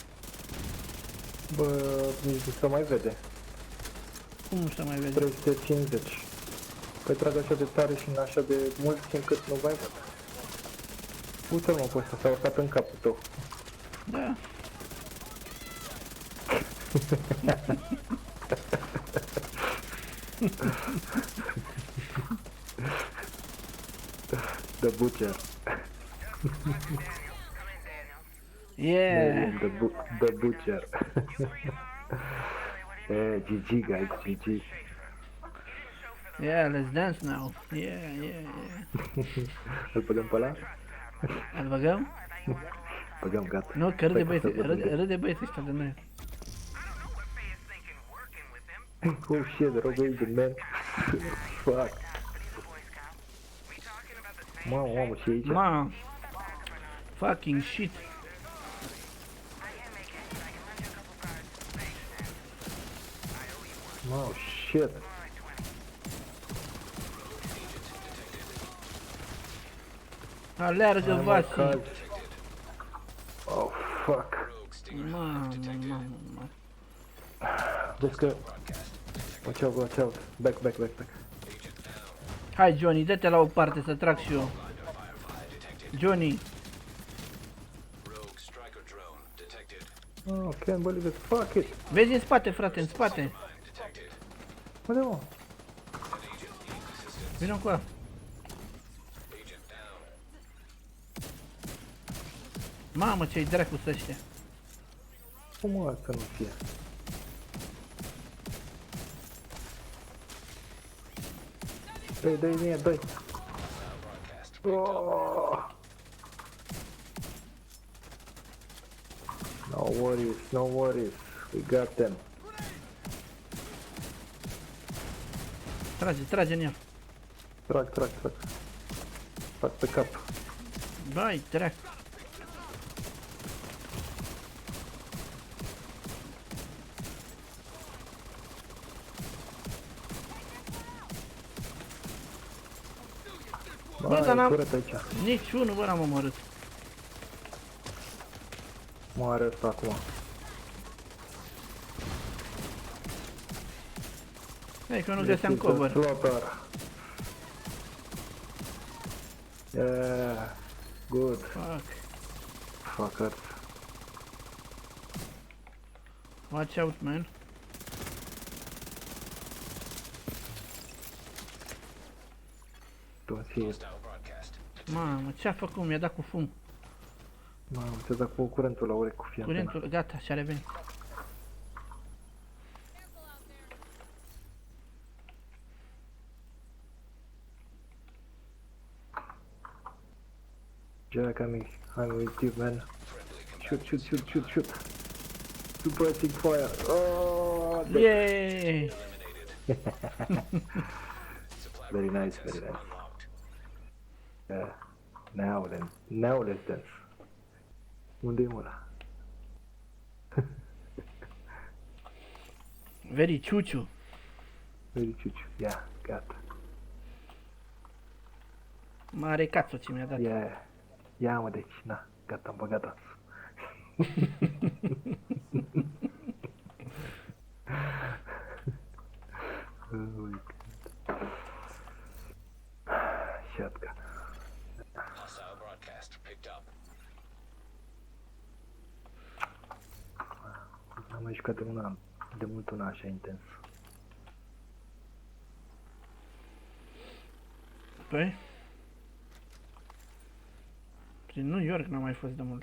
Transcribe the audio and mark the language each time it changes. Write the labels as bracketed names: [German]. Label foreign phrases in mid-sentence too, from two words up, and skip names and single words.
[Romanian] Bă, nici nu se mai vede. Cum nu se mai vede? 350. Păi trag așa de tare și în așa de mult încât nu mai văd. Uite-l mă, pe ăsta s-a urcat în capul tău. Da. [English] The Butcher. Yeah. The Butcher. GG guys, GG. Yeah, let's dance now. Yeah. [Romanian] Îl băgăm pe ăla? Îl băgăm? Băgăm, gata. Nu, că râde Stai că băieții, să văd râde băieții ăștia de noi. [English] Oh shit, Rogue Agent, man. Fuck. [Romanian] Mamă, și aici? [English] Ma. Fucking shit. Oh shit. [Romanian] Alergă Vasi. [English] Oh fuck. [Romanian] Mamă. Vezi că... [English] Watch out. Back. [Romanian] Hai Johnny, dă-te la o parte să trag și eu. Johnny. [English] Oh, can't believe it. Fuck it. [Romanian] Vezi în spate, frate, în spate. Unde mă? Vino cu ăla. Mamă, ce-i dracu să ăștia. Cum mă să nu fie? Dă-i. [English] Oh! No worries. We got them. [Romanian] Trage în el. Trag. Fac pe cap. Bai, dracu. Bă, dar n-am... Curat aici. Niciunul, bă, n-am omorât. Mă are ăsta acum. Hai că eu nu găseam cover. [English] Slaughter. Yeah. Good. Fuck. Fuckers. Watch out, man. [Romanian] Fie, Mamă, ce-a făcut? Mi-a dat cu fum. mamă, ți-a dat cu curentul la urechi cu fie antena. Curentul, gata, și-a revenit. [English] Jack, I'm with you, man. Shoot. Suppressing fire. Oh, Yay! very nice. Yeah. Now let's dance. [Romanian] Unde e ăla? Very ciuciu. Very ciuciu. Ia, gata. Mare cațo ce mi-a dat. Ia mă, deci, na, gata, am băgat asul. [English] Oh my God. Shotgun. Hostile broadcast picked up. [Romanian] Am mai jucat de mult una așa intens. Păi? Prin New York n-am mai fost de mult.